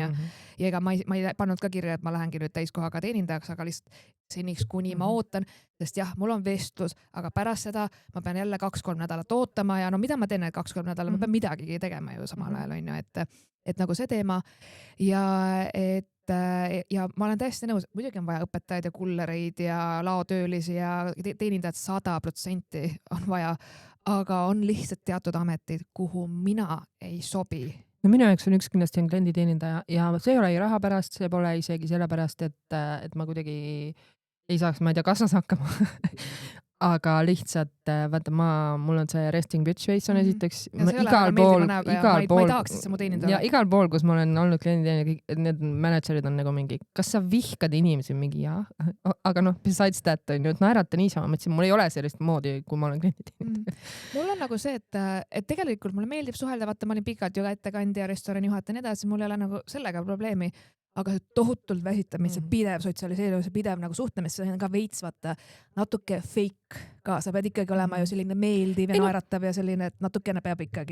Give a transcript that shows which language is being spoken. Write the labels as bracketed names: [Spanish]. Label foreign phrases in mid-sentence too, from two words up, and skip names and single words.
[Estonian] Ja ega ma ei pannud ka kirja, et ma lähengi nüüd täiskohaga teenindajaks, aga lihtsalt seniks, kuni ma ootan, sest jah, mul on vestlus, aga pärast seda ma pean jälle 2-3 nädalat ootama ja no mida ma teen need 2-3 nädalat, ma pean midagi tegema ju samal ajal, on ju, et nagu see teema ja ma olen täiesti nõus, muidugi on vaja õpetajaid ja kullereid ja laotöölisi ja teenindajad 100% on vaja, aga on lihtsalt teatud ametid, kuhu mina ei sobi. No minu jaoks on üks kindlasti on klienditeenindaja ja see ei ole ei raha pärast, see pole isegi sellepärast, et ma kuidagi ei saaks, ma ei tea, kassas hakkama. Aga lihtsalt, vaata mul on see [English] resting bitch face [Estonian] on esiteks igal pool, ja igal pool, kus ma olen olnud klienditeenindaja, need managerid on nagu mingi, kas sa vihkad inimesi mingi, jah, aga noh, [English] besides that [Estonian] on ju, et naerata niisama, mõtlesin, mul ei ole sellist moodi, kui ma olen klienditeenindaja. Mul on nagu see, et tegelikult mulle meeldib suhelda, vaata ma olin pikalt ju ettekandja, restorani juhataja ja nii edasi, mul ei ole nagu sellega probleemi. Aga tohutult väsitamine, pidev sotsialiseerimise, pidev nagu suhtlemine, see on ka veits vaata natuke fake ka, sa pead ikkagi olema ju selline meeldiv ja naeratav ja selline, et natukene peab ikkagi